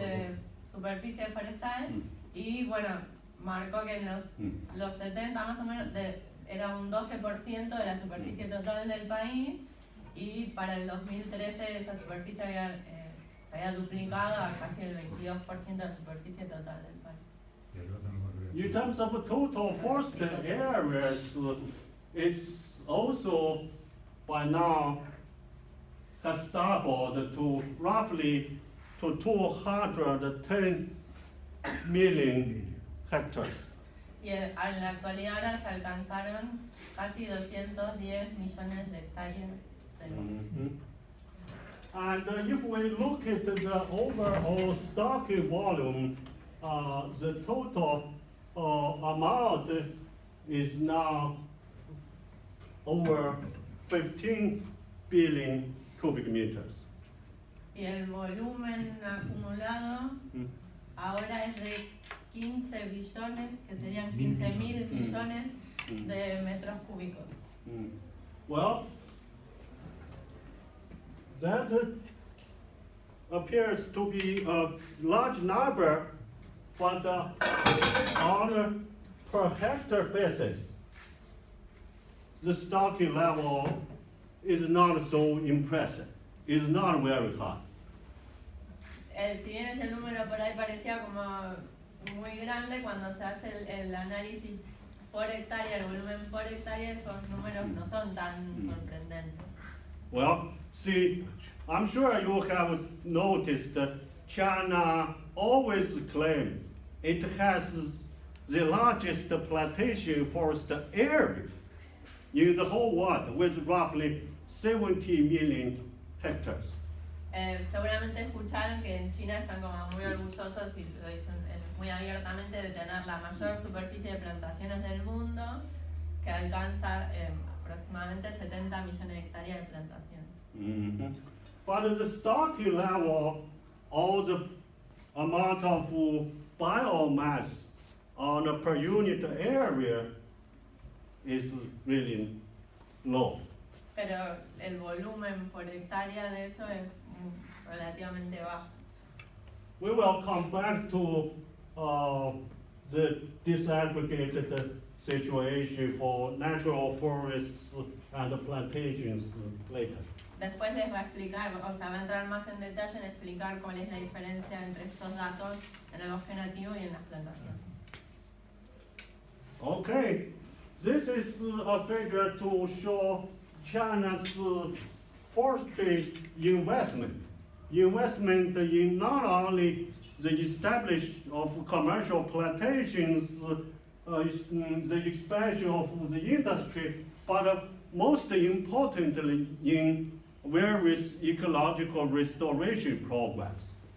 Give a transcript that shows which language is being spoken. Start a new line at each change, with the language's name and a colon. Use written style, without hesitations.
Spanish: de superficie forestal y bueno, marcó que en los 70 más o menos era un 12% de la superficie total del país y para el 2013 esa superficie se había duplicado a casi el 22% de la superficie total del país.
English: In terms of total forest areas, it's also by now has doubled to roughly to 210 million hectares.
Spanish: Y en la actualidad ahora se alcanzaron casi 210 millones de hectáreas de bosque.
English: And if we look at the overall stocking volume, the total amount is now over 15 billion cubic meters.
Spanish: Y el volumen acumulado ahora es de 15 billones, que serían 15.000 millones de metros cúbicos.
English: Well, that appears to be a large number, but on a per hectare basis, the stocking level is not so impressive, is not very high.
Spanish: Si bien ese número por ahí parecía como muy grande, cuando se hace el análisis por hectárea, el volumen por hectárea, esos números no son tan sorprendentes.
English: Well, see, I'm sure you have noticed that China always claims it has the largest plantation forest area in the whole world, with roughly 70 million hectares.
Spanish: Seguramente escucharon que en China están como muy orgullosos y lo dicen muy abiertamente de tener la mayor superficie de plantaciones del mundo, que alcanza aproximadamente 70 millones de hectáreas de plantación.
English: But the stocking level, all the amount of biomass on a per unit area is really low.
Spanish: Pero el volumen por hectárea de eso es relativamente bajo.
English: We will come back to the disaggregated situation for natural forests and plantations later.
Spanish: Después les va a explicar, o sea, va a entrar más en detalle en explicar cuál es la diferencia entre estos datos en el bosque nativo y en las plantaciones.
English: Okay, this is a figure to show China's forestry investment. Investment in not only the establishment of commercial plantations, the expansion of the industry, but most importantly in various ecological restoration programs.